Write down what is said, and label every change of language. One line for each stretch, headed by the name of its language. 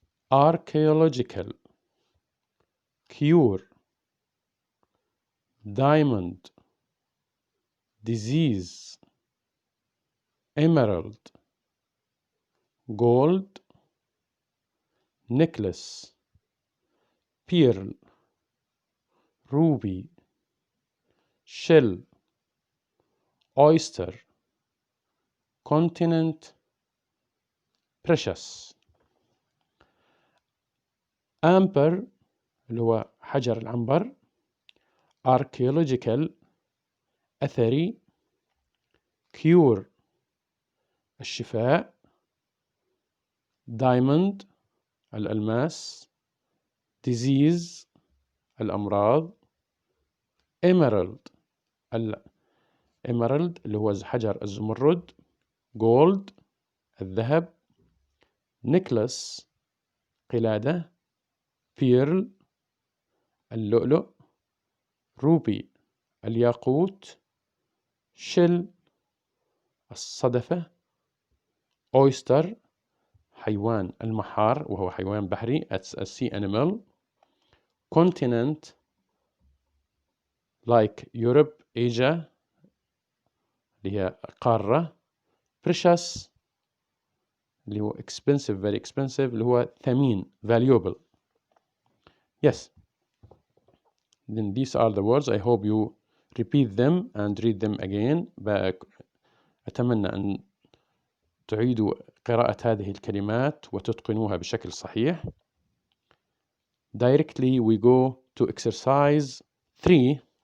English: archaeological, cure, diamond, disease, emerald, gold, necklace, pearl, ruby, shell, oyster, continent, precious.
Arabic: amber اللي هو حجر العنبر. archaeological أثري. cure الشفاء.
English: diamond الألماس. disease الأمراض. emerald
Arabic: emerald اللي هو حجر الزمرد، gold الذهب، necklace قلادة، pearl اللؤلؤ، ruby الياقوت، shell الصدفة، oyster حيوان المحار وهو حيوان بحري
English: it's a sea animal،
Arabic: continent
English: like Europe Asia
Arabic: اللي هي قارة، precious اللي هو
English: expensive very expensive
Arabic: اللي هو ثمين valuable.
English: Yes, then these are the words. I hope you repeat them and read them again.
Arabic: أتمنى أن تعيدوا قراءة هذه الكلمات وتتقنوها بشكل صحيح.
English: Directly we go to exercise 3.